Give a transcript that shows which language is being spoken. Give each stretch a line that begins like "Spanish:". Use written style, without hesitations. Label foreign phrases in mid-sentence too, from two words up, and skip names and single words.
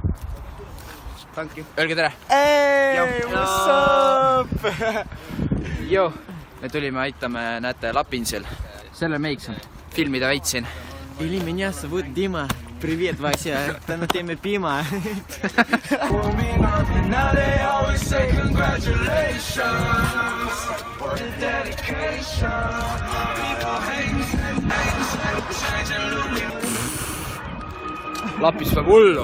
Estonian: öelge tere .
English: Hey, what's up?
Estonian: Joo, me tulime aitame , näete , Lapinsil . selle meiks on filmida veits siin .
Russian: Или меня зовут Дима. Привет, Вася.
Estonian: Täna teeme piima. Lapis peab hullu .